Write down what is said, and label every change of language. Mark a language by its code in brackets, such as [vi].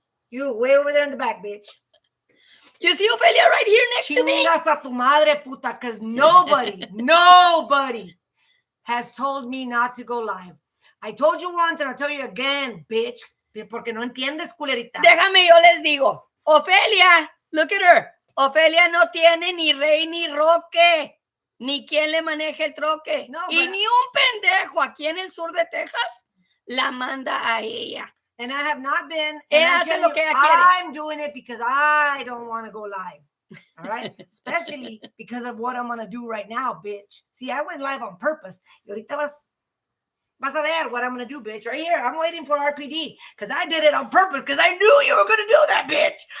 [en] You, way over there in the back, bitch. You see Ofelia right here next to me? [es] Chingas a tu madre, puta, [en] because nobody has told me not to go live. I told you once and I'll tell you again, bitch, [es] porque no entiendes, culerita. Déjame, yo les digo. Ofelia, [en] look at her. [es] Ofelia no tiene ni rey ni roque, ni quien le maneje el troque. No, y ni un pendejo aquí en el sur de Texas la manda a ella. [en] And I have not been. [es] Ella hace lo que ella quiere. [en] I'm doing it because I don't want to go live. All right? Especially because of what I'm going to do right now, bitch. See, I went live on purpose. [es] Y ahorita vas a ver [en] what I'm going to do, bitch. Right here. I'm waiting for RPD because I did it on purpose because I knew you were going to do that, bitch.